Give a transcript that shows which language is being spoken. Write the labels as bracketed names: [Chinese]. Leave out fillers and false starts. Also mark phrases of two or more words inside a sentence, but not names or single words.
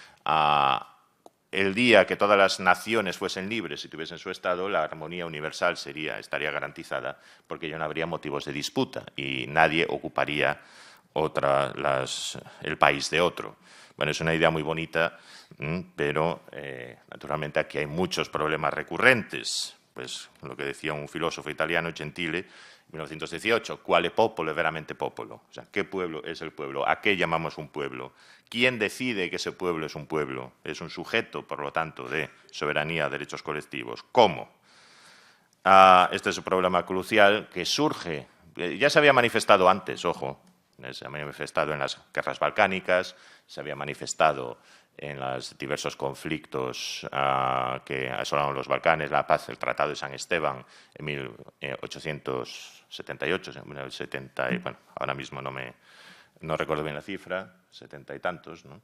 [Spanish] el día que todas las naciones fuesen libres y tuviesen su Estado, la armonía universal estaría garantizada, porque ya no habría motivos de disputa y nadie ocuparía el país de otro. Bueno, es una idea muy bonita, pero naturalmente aquí hay muchos problemas recurrentes. Pues lo que decía un filósofo italiano, Gentile, en 1918, [Italian] ¿quale popolo è veramente popolo? [Spanish] O sea, ¿qué pueblo es el pueblo? ¿A qué llamamos un pueblo? ¿Quién decide que ese pueblo es un pueblo? Es un sujeto, por lo tanto, de soberanía, derechos colectivos. ¿Cómo? Este es un problema crucial que surge, ya se había manifestado antes, ojo, se había manifestado en las guerras balcánicas, se había manifestado en los diversos conflictos que asolaron los Balcanes, la paz, el Tratado de San Esteban en 1878, bueno, ahora mismo no recuerdo bien la cifra, 70 y tantos, ¿no?